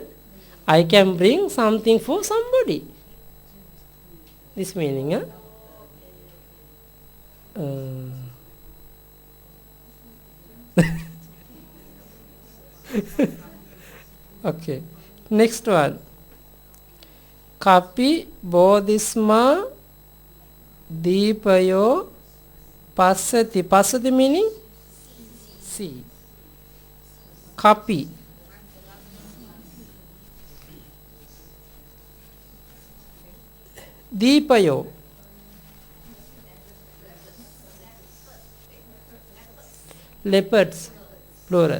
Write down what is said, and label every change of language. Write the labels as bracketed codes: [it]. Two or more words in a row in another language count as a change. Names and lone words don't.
[en] I can bring something for somebody. This meaning, huh? Okay. Next one. [pi] Kapi bodhisma deepayo passati. [en] Passati meaning? See. Kapi. Deepayo. Leopards, plural.